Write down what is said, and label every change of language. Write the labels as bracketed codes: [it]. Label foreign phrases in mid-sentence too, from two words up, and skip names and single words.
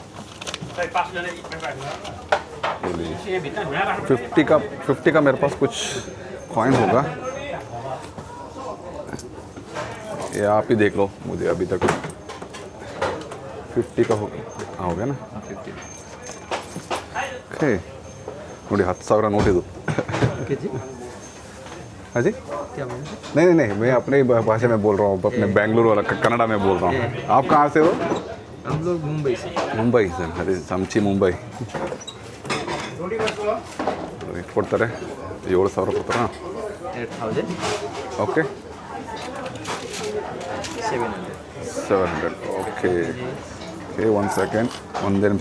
[hi] 50 का मेरे पास कुछ कॉइन होगा। ये आप ही देख लो, मुझे अभी तक 50 का हो गया ना। 50। [kn] ಓಕೆ ನೋಡಿ, 10,000 ನೋಟ್ ಇದು। [hi] ओके जी। हाँ जी, क्या बोल रहे नहीं नहीं नहीं, मैं अपने भाषा में बोल रहा हूँ, अपने बेंगलुरु वाला कन्नड़ा में बोल रहा हूँ। आप कहाँ से हो? हैं? हम लोग मुंबई से। [kn] ಮುಂಬೈ ಸರ್, ಅದೇ ಸಂಚಿ ಮುಂಬೈ ಎಷ್ಟು ಕೊಡ್ತಾರೆ? 7,000 ಕೊಡ್ತಾರಾ? 8000। ಓಕೆ, 700। 700 [en] okay okay, 1 second, [kn] ಒಂದೇ ನಿಮಿಷ.